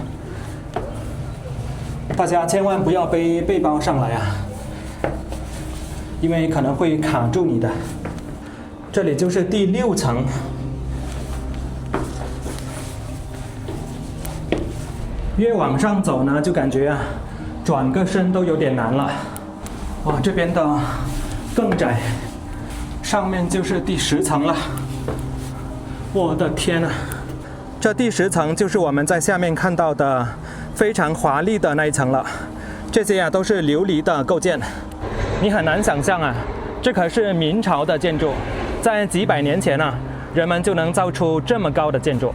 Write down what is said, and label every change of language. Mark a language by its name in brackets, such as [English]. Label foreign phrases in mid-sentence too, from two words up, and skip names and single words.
[Chinese] 大家千萬不要背背包上來啊，因為可能會卡住你的。這裡就是第6層。越往上走呢，就感覺啊，轉個身都有點難了。哇，這邊的更窄，上面就是第10層了。我的天啊！這第10層就是我們在下面看到的非常華麗的那一層了。這些啊都是琉璃的構件，你很難想象啊，這可是明朝的建築，在幾百年前啊，人們就能造出這麼高的建築。